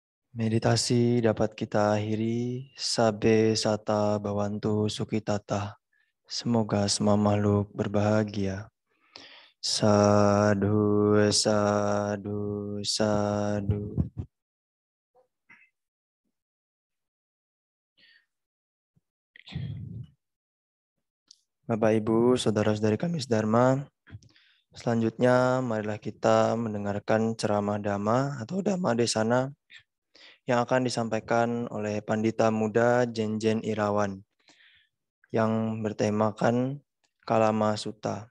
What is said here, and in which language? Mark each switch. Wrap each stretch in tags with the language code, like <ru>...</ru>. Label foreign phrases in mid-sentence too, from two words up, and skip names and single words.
<id>Meditasi dapat kita akhiri.</id> <pi>Sabe sata bawantu sukitata.</pi> <id>Semoga semua makhluk berbahagia.</id> <pi>Sadhu, sadhu, sadhu.</pi> <id>Bapak, Ibu, saudara-saudari Kamis Dharma, selanjutnya marilah kita mendengarkan ceramah Dhamma atau</id> <pi>Dhamma Desana</pi> <id>yang akan disampaikan oleh Pandita Muda Jenjen Irawan yang bertemakan Kalama Sutta.</id>